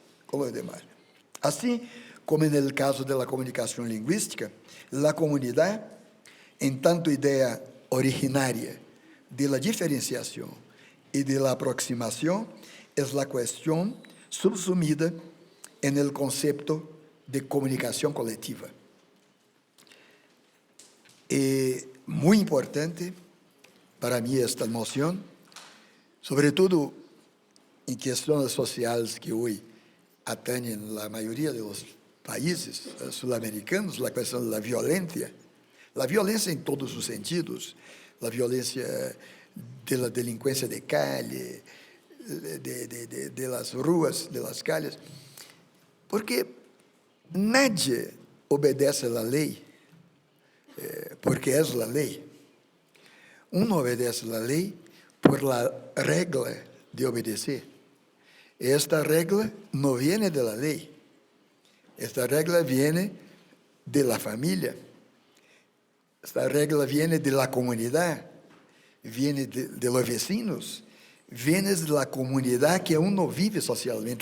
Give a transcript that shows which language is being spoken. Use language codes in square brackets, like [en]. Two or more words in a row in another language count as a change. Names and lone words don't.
[pt] Assim como no caso da comunicação linguística, a comunidade, em tanto ideia originária [es] de la [pt] diferenciação e [es] de la [pt] aproximação, é a questão subsumida [es] en el [pt] concepto de comunicação coletiva. É muito importante para mim esta noção, sobretudo em questões sociais que hoje atendem a maioria dos países sul-americanos, a questão da violência em todos os sentidos, a violência da delinquência [es] de calle, de las [pt] ruas, [es] de las calles, porque nadie obedece [pt] a lei, porque é a lei. [es] Obedece a lei por la regla de obedecer. Esta regla não viene de la lei. Esta regla viene de la familia. Esta regla viene de la comunidad, viene de los vecinos, viene de la comunidad que uno vive socialmente.